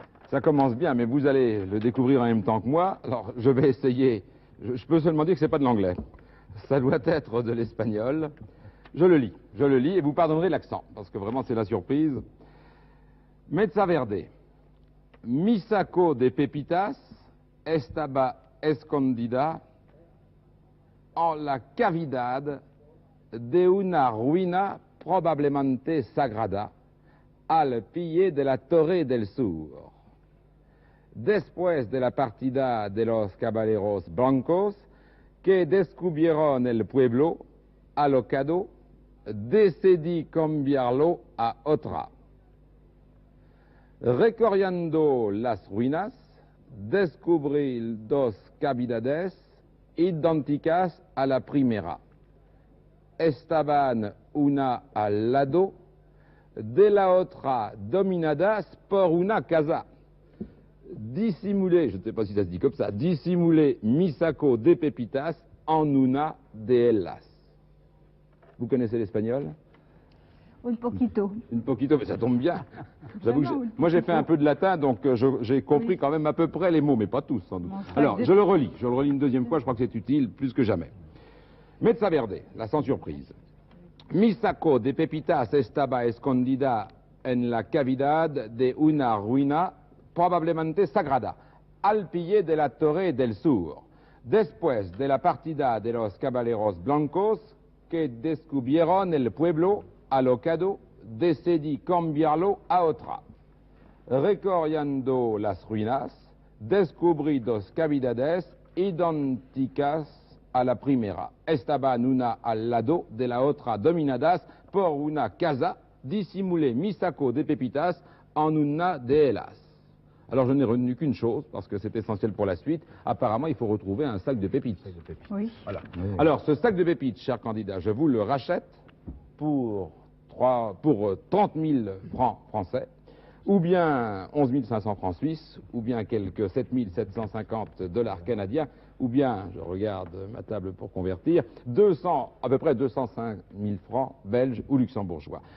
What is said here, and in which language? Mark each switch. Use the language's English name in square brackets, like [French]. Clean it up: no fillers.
[French] Ça commence bien, mais vous allez le découvrir en même temps que moi. Alors, je vais essayer. Je peux seulement dire que c'est pas de l'anglais. Ça doit être de l'espagnol. Je le lis, et vous pardonnerez l'accent, parce que vraiment, c'est la surprise. [Spanish] Mesa Verde. Mi saco de pepitas estaba escondida en la cavidad de una ruina probablemente sagrada al pie de la Torre del Sur. Después de la partida de los caballeros blancos que descubrieron el pueblo alocado, decidí cambiarlo a otra. Recorriendo las ruinas, descubrí 2 cavidades idénticas a la primera. Estaban una al lado de la otra, dominadas por una casa. [French] Dissimulé, je ne sais pas si ça se dit comme ça, dissimulé mi saco de pepitas en una de ellas. Vous connaissez l'espagnol? [Spanish] Un poquito. [French] Un poquito, mais ça tombe bien. J'avoue que moi j'ai fait un peu de latin, donc j'ai compris quand même à peu près les mots, mais pas tous sans doute. Alors, je le relis une deuxième fois, je crois que c'est utile, plus que jamais. Mesa Verde, la sans surprise. [Spanish] Mi saco de pepitas estaba escondida en la cavidad de una ruina probablemente sagrada, al pie de la Torre del Sur. Después de la partida de los caballeros blancos que descubrieron el pueblo alocado, decidí cambiarlo a otra. Recorriendo las ruinas, descubrí dos cavidades idénticas a la primera. Estaban una al lado de la otra, dominadas por una casa. Dissimulé mi saco de pépitas en una de ellas. [French] Alors je n'ai retenu qu'une chose, parce que c'est essentiel pour la suite. Apparemment, il faut retrouver un sac de pépites. Oui. Voilà. Oui. Alors, ce sac de pépites, cher candidat, je vous le rachète pour 30 000 francs français, ou bien 11 500 francs suisses, ou bien quelques 7 750 $ canadiens, ou bien, je regarde ma table pour convertir, à peu près 205 000 francs belges ou luxembourgeois.